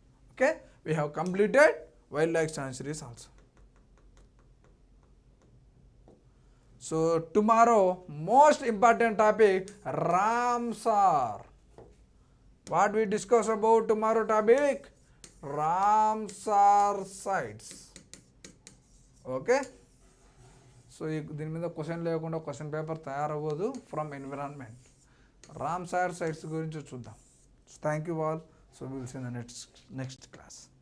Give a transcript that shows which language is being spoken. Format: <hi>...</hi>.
<en>Okay, we have completed wildlife sanctuaries also. So tomorrow most important topic Ramsar. What we discuss about tomorrow topic? Ramsar sites.</en> <te>Okay, so దీని మీద question లేకుండా question paper తయారవ్వదు</te> <en>From environment.</en> <te>Ramsar sites గురించి చూద్దాం.</te> <en>Thank you all. So we will see in the next class.</en>